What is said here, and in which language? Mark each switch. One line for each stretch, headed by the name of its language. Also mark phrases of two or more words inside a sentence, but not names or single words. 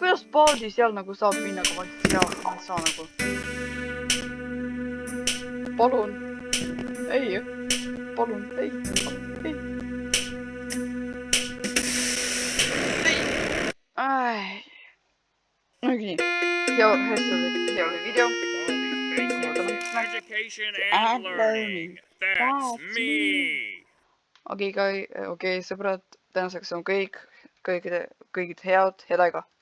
Estonian: paadi seal nagu saab minna, aga ma ei saa nagu. Palun. Ei. Palun. Ei. Nii. Ja hästi oli video.
English: Education and learning. That's me.
Estonian: Okei, sõbrad, tänaseks on kõik head aega.